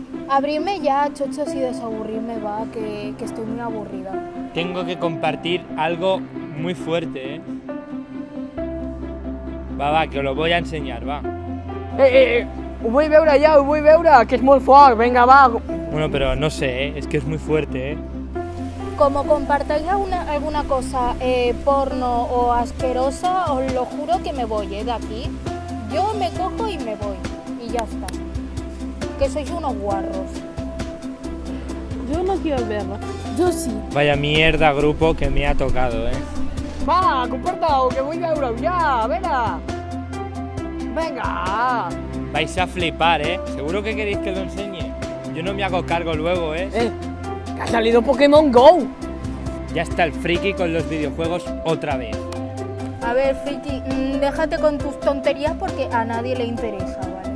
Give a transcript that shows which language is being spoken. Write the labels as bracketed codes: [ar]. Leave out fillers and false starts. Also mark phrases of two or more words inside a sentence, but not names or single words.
[es] Abrirme ya, chochos, y desaburrirme, va, que estoy muy aburrida. Tengo que compartir algo muy fuerte, ¿eh? Va, que os lo voy a enseñar, va. [ca] Ho vull veure ja, ho vull veure, que és molt fort, vinga, va. [es] Bueno, pero no sé, ¿eh? Es que es muy fuerte, ¿eh? Como compartáis alguna cosa porno o asquerosa, os lo juro que me voy de aquí. Yo me cojo y me voy. Y ya está. Que sois unos guarros. Yo no quiero verlo. Yo sí. Vaya mierda grupo que me ha tocado, ¿eh? [ca] Va, comporta-ho, que vull veure-ho ja, vinga. Vinga. [es] Vais a flipar, ¿eh? ¿Seguro que queréis que lo enseñe? Yo no me hago cargo luego, ¿eh? Que ha salido Pokémon GO. Ya está el friki con los videojuegos otra vez. A ver, friki, déjate con tus tonterías porque a nadie le interesa, ¿vale?